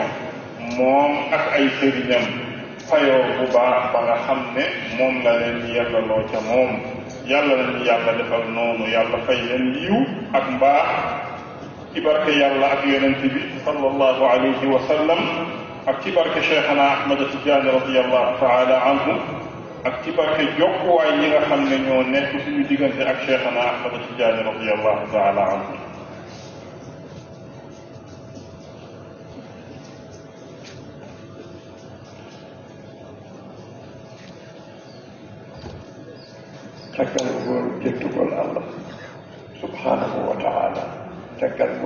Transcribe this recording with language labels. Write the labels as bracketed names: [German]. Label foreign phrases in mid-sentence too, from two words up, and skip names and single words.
[Wolof] moom ak ay sëriñam fayoo bu baax ba nga xam ne moom la leen yellaloo ca moom yàlla nañu yàlla defal noonu yàlla fay leen yiw ak mbaax ci barke yàlla ak yonent bi [Arabic] صلى الله عليه وسلم [Wolof] ak ci barke Cheikhana Ahmad Tidiane [Arabic] رضي الله تعالى عنه [Wolof] ak ci barke jokkuwaay ñi nga xam ne ñoo nekk suñu diggante ak Cheikhana Ahmad Tidiane [Arabic] رضي الله تعالى عنه. [Fula] caggal ngol jettugol [Arabic] الله سبحانه وتعالى, [Fula] caggal ngol